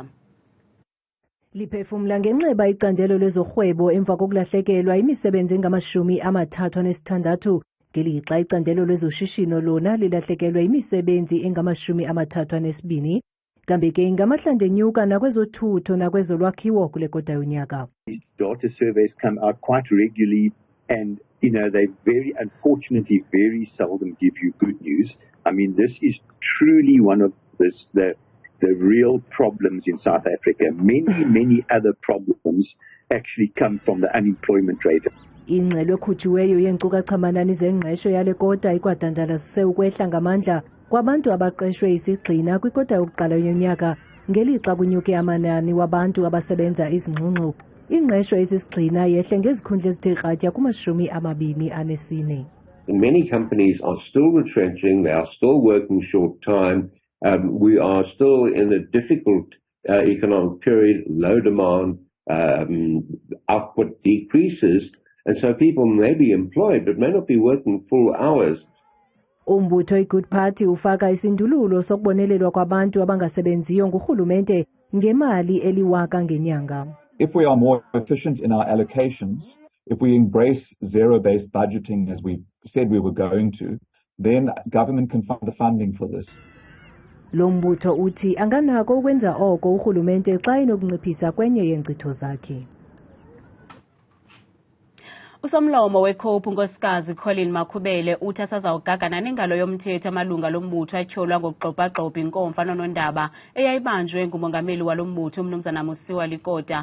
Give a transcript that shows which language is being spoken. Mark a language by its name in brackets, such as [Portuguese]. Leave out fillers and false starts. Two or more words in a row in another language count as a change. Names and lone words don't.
[Xhosa] Liphefumla ngenxeba icandelo lezorhwebo emva kokulahlekelwa imisebenzi engamashumi 36 ngelixa icandelo lezoshishino lona lilahlekelwe imisebenzi engama-32 kambe ke ngamahlandla enyuka nakwezothutho nakwezolwakhiwo kule kota yonyaka. [English] Data surveys come out quite regularly and they very unfortunately very seldom give you good news. I mean, this is truly one of the real problems in South Africa. Many other problems actually come from the unemployment rate. [Xhosa] Ingxelo ekhutshiweyo yeenkcukacha-manani zengqesho yale kota ikwadandalasise ukwehla ngamandla kwabantu abaqeshwe isigxina kwikota yokuqala yonyaka ngelixa kunyuke amanani wabantu abasebenza izingxungxu. Ingqesho esisigxina yehle ngezikhundla ezithe kratya kuma-24. [English] Many companies are still retrenching, they are still working short time. We are still in a difficult economic period, low demand, output decreases, and so people may be employed but may not be working full hours. [Xhosa] Umbutho iGood Party ufaka isindululo sokubonelelwa kwabantu abangasebenziyo ngurhulumente ngemali eliwaka ngenyanga. [English] If we are more efficient in our allocations, if we embrace zero-based budgeting as we said we were going to, then government can find the funding for this. [Xhosa] Lo mbutho uthi anganako ukwenza oko urhulumente xa inokunciphisa kwenye yeenkcitho zakhe. Usomlomo weCope unkosikazi Koloni Makhubele uthi asazawugagana nengalo yomthetho amalunga lombutho atyholwa ngokugxobhagxobha inkomfa nonondaba eyayibanjwe ngumongameli walo mbutho umnumzana Musiwa Likota.